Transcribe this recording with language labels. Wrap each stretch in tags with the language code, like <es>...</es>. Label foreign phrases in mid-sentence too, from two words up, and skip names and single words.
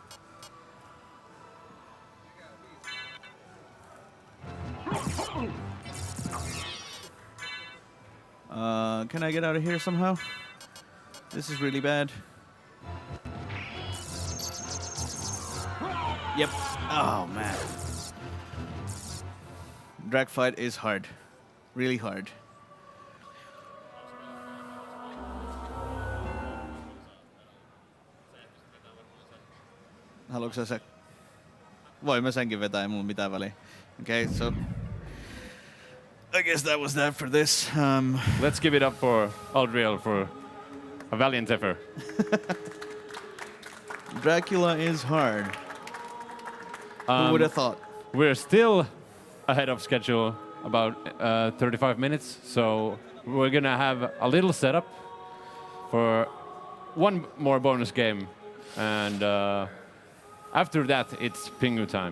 <en>Can I get out of here somehow? This is really bad. Yep. Oh man. Drag fight is hard. Really hard.</en> <fi>Haluatko sä? Voin mä senkin vetää, ei mulla mitään väliä.</fi> <en>Okay, so I guess that was that for this. Let's give it up for Aldriel for a valiant effort. Dracula is hard. Who would have thought? We're still ahead of schedule, about 35 minutes, so we're gonna have a little setup for one more bonus game, and after that it's Pingu time, so</en>